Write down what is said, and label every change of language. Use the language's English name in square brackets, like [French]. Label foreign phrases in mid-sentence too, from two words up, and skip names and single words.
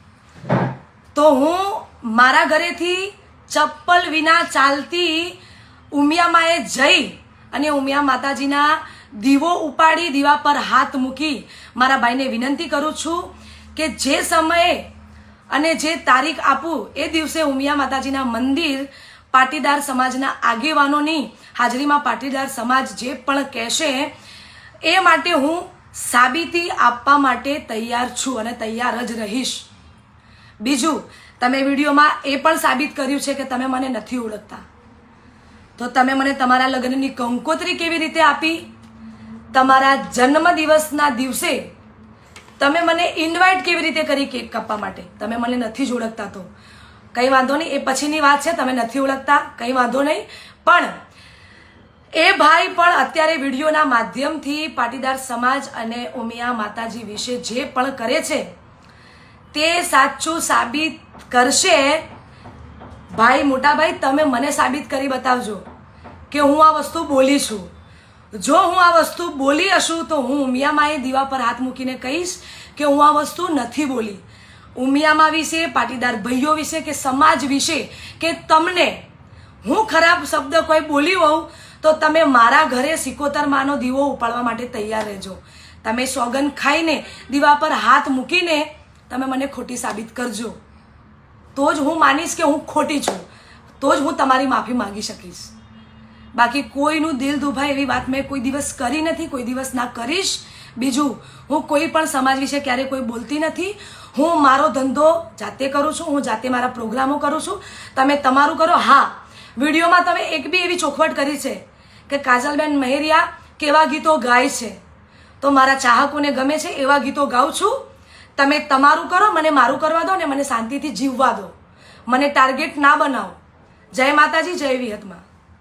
[Gujarati] તો હું મારા ઘરેથી ચપ્પલ વિના ચાલતી ઉમિયા માએ જઈ અને ઉમિયા માતાજીના દીવો ઉપાડી દીવા પર હાથ મૂકી મારા ભાઈને વિનંતી કરું છું કે જે સમયે અને જે તારીખ આપું એ દિવસે ઉમિયા માતાજીના મંદિર પાટીદાર સમાજના આગેવાનોની હાજરીમાં પાટીદાર સમાજ જે પણ કહેશે એ માટે હું સાબિતી આપવા માટે તૈયાર છું અને તૈયાર જ રહીશ। બીજું તમે વિડિયોમાં એ પણ સાબિત કર્યું છે કે તમે મને નથી ઓળખતા, તો તમે મને તમારા લગ્નની કંકોત્રી કેવી રીતે આપી? તમારા જન્મદિવસના દિવસે તમે મને ઇન્વાઇટ કેવી રીતે કરી કેક કાપવા માટે? તમે મને નથી જ ઓળખતા તો કંઈ વાંધો નહીં, એ પછીની વાત છે। તમે નથી ઓળખતા કંઈ વાંધો નહીં, પણ એ ભાઈ પણ અત્યારે વિડિયોના માધ્યમથી પાટીદાર સમાજ અને ઉમિયા માતાજી વિશે જે પણ કરે છે તે સાચું સાબિત કરશે। ભાઈ મોટા ભાઈ તમે મને સાબિત કરી બતાવજો કે હું આ વસ્તુ બોલી છું। જો હું આ વસ્તુ બોલી હશું તો હું ઉમિયા માએ દીવા પર હાથ મૂકીને કહીશ કે હું આ વસ્તુ નથી બોલી। ઉમિયા મા વિશે, પાટીદાર ભાઈઓ વિશે કે સમાજ વિશે કે તમને હું ખરાબ શબ્દ કોઈ બોલી હોઉં તો તમે મારા ઘરે 71 માનો દીવો ઉપાડવા માટે તૈયાર રહેજો। તમે સોગન ખાઈને દીવા પર હાથ મૂકીને તમે મને ખોટી સાબિત કરજો, તો જ હું માનીશ કે હું ખોટી છું, તો જ હું તમારી માફી માંગી શકીશ। બાકી કોઈનું દિલ દુભાય એવી વાત મેં કોઈ દિવસ કરી નથી, કોઈ દિવસ ના કરીશ। બીજું હું કોઈ પણ સમાજ વિશે ક્યારે કોઈ બોલતી નથી। હું મારો ધંધો જાતે કરું છું, હું જાતે મારા પ્રોગ્રામો કરું છું, તમે તમારું કરો। હા, વિડિયોમાં તમે એક બી એવી ચોખવટ કરી છે કે કાજલબેન મહેરિયા કેવા ગીતો ગાય છે, તો મારા ચાહકોને ગમે છે એવા ગીતો ગાઉં છું। તમે તમારું કરો, મને મારું કરવા દો ને મને શાંતિથી જીવવા દો, મને ટાર્ગેટ ના બનાવો। જય માતાજી, જય વિહતમા।